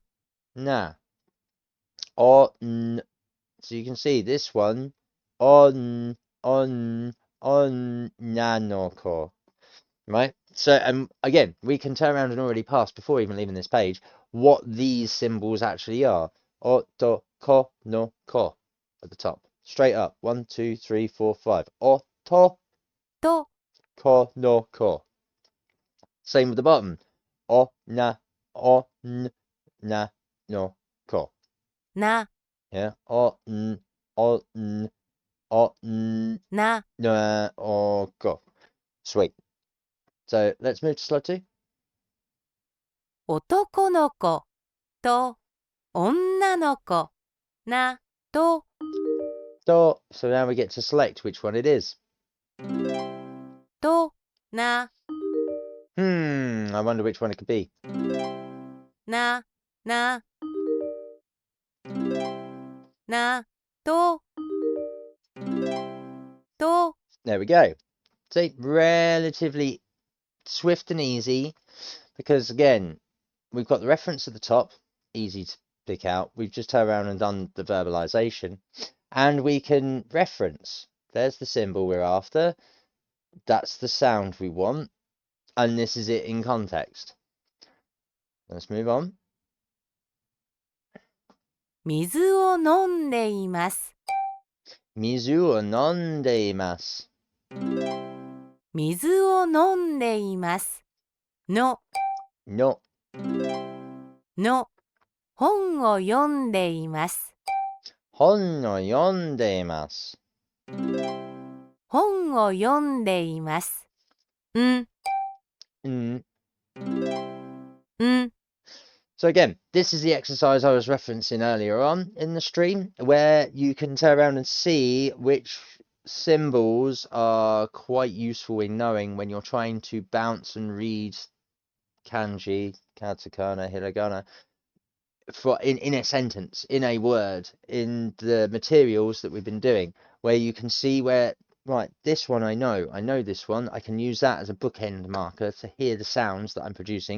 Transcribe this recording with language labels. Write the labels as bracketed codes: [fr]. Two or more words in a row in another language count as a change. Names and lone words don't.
[ja] な。おん. [en] So you can see this one, on nanoko. Right? So again, we can turn around and already pass before even leaving this page what these symbols actually are. [ja] おと、こ、の、こ [en] at the top. Straight up. 1, 2, 3, 4, 5. [ja] おと, と、こ、の、こ. [en] Same with the bottom. [ja] お、な、の、こ. な、 [en] Yeah. [ja] な、の、こ. [en] Sweet. So let's move to slide 2. [ja] 男の子と女の子なと [en] So now we get to select which one it is. [ja] とな [en] I wonder which one it could be. [ja] なななと [en] There we go. See, relatively swift and easy because again, we've got the reference at the top, easy to pick out. We've just turned around and done the verbalization, and we can reference. There's the symbol we're after. That's the sound we want, and this is it in context. Let's move on. [ja] 水を飲んでいます。水を飲んでいます. 水を飲んでいますの [en] No. [ja] の本を読んでいます。本を読んでいます. 本を読んでいます。ん Mm. ん [en] So again, this is the exercise I was referencing earlier on in the stream, where you can turn around and see which symbols are quite useful in knowing when you're trying to bounce and read kanji, katakana, hiragana in a sentence, in a word, in the materials that we've been doing, where you can see where, right, this one I know this one, I can use that as a bookend marker to hear the sounds that I'm producing.